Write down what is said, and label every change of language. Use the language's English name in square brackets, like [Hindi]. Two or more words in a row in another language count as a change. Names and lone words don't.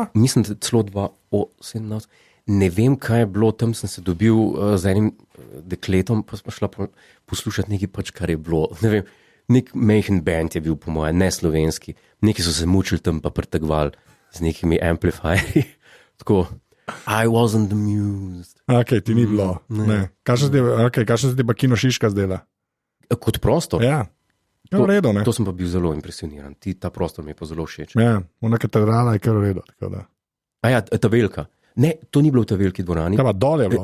[Slovenian] Mislim, da celo 2017. Ne vem, kaj je bilo, tam sem se dobil z enim dekletom, pa smo šla poslušati nekaj pač, kar je bilo. Ne vem, nek majhen band je bil po moje, ne slovenski. Neki so se mučili tam pa pretegvali z nekimi amplifierji. Tako, [English] I wasn't amused. [Slovenian] Ok, ti ni bilo. Ne. Kaj se ti pa Kino Šiška zdela? Kot prostor? Ja. Redo, to sem pa bil zelo impresioniran. Ta prostor mi je pa zelo všeč. Ja, ona katedrala je kar v redu. A ja, ta velika. Ne, to ni bilo v ta veliki dvorani. Ta pa dol je bilo.